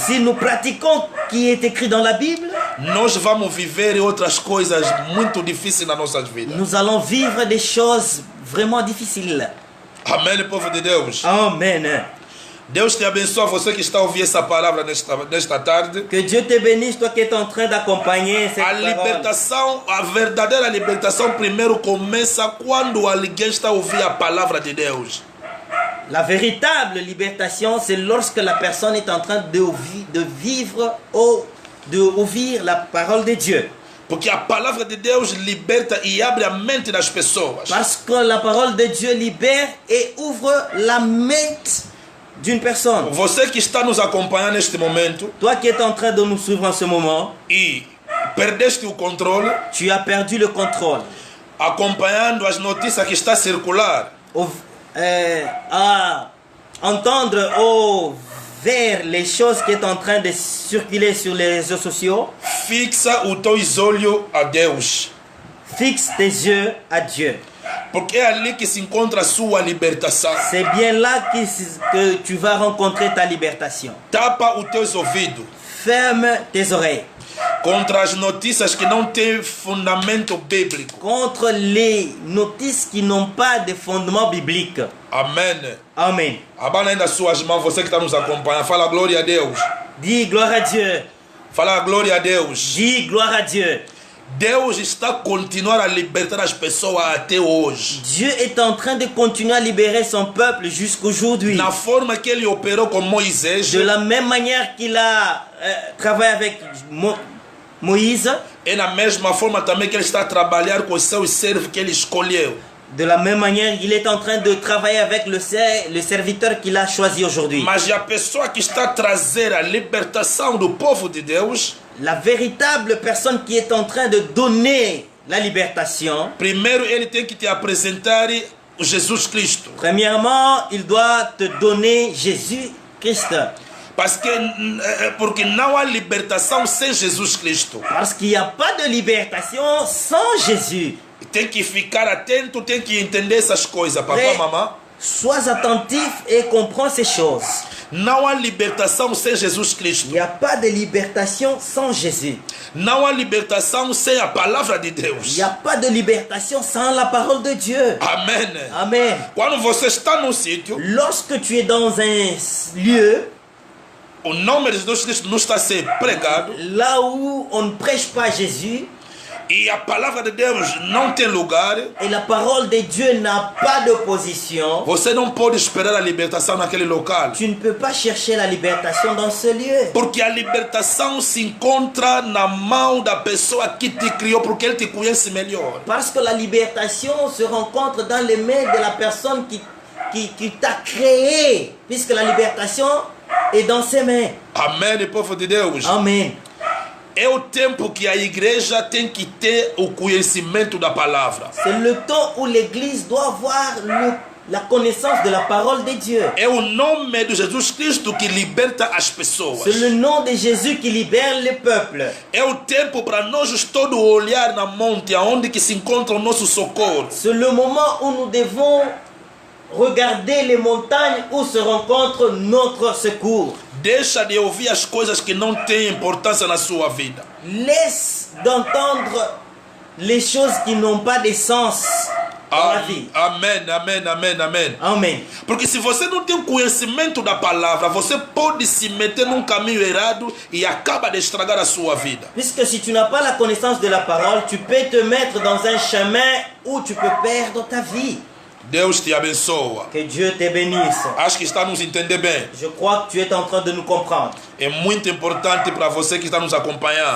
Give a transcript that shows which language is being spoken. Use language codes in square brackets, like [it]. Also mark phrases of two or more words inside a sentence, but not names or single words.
[fr] Si nous pratiquons ce qui est écrit dans la Bible, [pt] nós vamos viver outras coisas muito difíceis nas nossas vidas. [fr] nous allons vivre des choses vraiment difficiles. [pt] Amém, povo de Deus. [fr] Amen. [pt] Deus te abençoe, você que está a ouvir essa palavra nesta tarde. [fr] Que Dieu te bénisse, toi qui es en train d'accompagner cette [pt] A [fr] parole. [pt] libertação, a verdadeira libertação primeiro começa quando alguém está a ouvir a palavra de Deus. [fr] La véritable libertation, c'est lorsque la personne est en train de vivre ou de ouvir la parole de Dieu. [pt] Porque a palavra de Deus liberta e abre a mente das pessoas. [fr] Parce que la parole de Dieu libère et ouvre la mente d'une personne. [pt] Você que está nos acompanhando neste momento [fr] Toi qui es en train de nous suivre en ce moment, [pt] e perdeste o controle, [fr] tu as perdu le contrôle. [pt] acompanhando as notícias que está a circular, [fr] À entendre ou vers les choses qui sont en train de circuler sur les réseaux sociaux, [pt] fixa os teus olhos a Deus. [fr] fixe tes yeux à Dieu. [pt] Porque é ali que se encontra a sua libertação. [fr] C'est bien là que tu vas rencontrer ta libertation. [pt] Tapa os teus ouvidos [fr] Ferme tes oreilles [pt] contra as notícias que não têm fundamento bíblico. [fr] contre les notices qui n'ont pas de fondement biblique. [pt] Amém. [fr] Amen. [pt] Abana aí nas suas mãos, você que está nos acompanhando. Fala glória a Deus. [fr] Dis gloire à Dieu. [pt] Fala glória a Deus. [fr] Dis gloire à Dieu. [pt] Deus está a continuar a libertar as pessoas até hoje. [fr] Dieu est en train de continuer à libérer son peuple jusqu'aujourd'hui. [pt] Na forma que ele operou com Moisés, [fr] De la même manière qu'il a travaillé avec Moïse, [pt] é na mesma forma também que ele está a trabalhar com os seus servos que ele escolheu. [fr] de la même manière il est en train de travailler avec le serviteur qu'il a choisi aujourd'hui. [pt] Mas a pessoa que está a trazer a libertação do povo de Deus, [fr] La véritable personne qui est en train de donner la libertation, [pt] primeiro ele tem que te apresentar o Jesus Cristo. [fr] premièrement, il doit te donner Jésus-Christ. [pt] Porque não há libertação sem Jesus Cristo. [fr] Parce qu'il n'y a pas de libertation sans Jésus. [pt] Tem que ficar atento, tem que entender essas coisas, papá, mamãe. [fr] Sois attentif et comprends ces choses. [pt] Não há libertação sem Jesus [fr] Il [pt] Cristo. [fr] n'y a pas de libertation sans Jésus. [pt] Não há libertação sem a palavra de [fr] Il [pt] Deus. [fr] n'y a pas de libertation sans la parole de Dieu. [pt] Amém. [fr] Amen. [pt] Quando você está num sítio, [fr] Lorsque tu es dans un lieu, [pt] o nome de Jesus Cristo não está a ser pregado [fr] là où on ne prêche pas Jésus, [pt] e a palavra de Deus não tem lugar, [fr] et la parole de Dieu n'a pas de position, [pt] você não pode esperar a libertação naquele local. [fr] tu ne peux pas chercher la libertation dans ce lieu. [pt] Porque a libertação se encontra na mão da pessoa que te criou, porque ele te conhece melhor. [fr] Parce que la libertation se rencontre dans les mains de la personne qui t'a créé, puisque la libertation est dans ses mains. [pt] Amém, povo de Deus. [fr] Amen. [pt] É o tempo que a igreja tem que ter o conhecimento da palavra. [fr] C'est le temps où l'Église doit avoir la connaissance de la parole de Dieu. [pt] É o nome de Jesus Cristo que liberta as pessoas. [fr] C'est le nom de Jésus qui libère le peuple. [pt] É o tempo para nós todos olhar na monte aonde que se encontra o nosso socorro. [fr] C'est le moment où nous devons regarder les montagnes où se rencontre notre secours. [pt] Deixa de ouvir as coisas que não têm importância na sua vida. [fr] Laisse d'entendre les choses qui n'ont pas de sens dans la vie. [pt] Amém, amém, amém, amém. [fr] Amen. [pt] Porque se você não tem conhecimento da palavra, você pode se meter num caminho errado e acaba de estragar a sua vida. [fr] Puisque si tu n'as pas la connaissance de la parole, tu peux te mettre dans un chemin où tu peux perdre ta vie. [pt] Deus te abençoa. [fr] Que Dieu te bénisse. [pt] Acho que está nos entender bem. [fr] Je crois que tu es en train de nous comprendre. [pt] É muito importante para você que está nos acompanhando.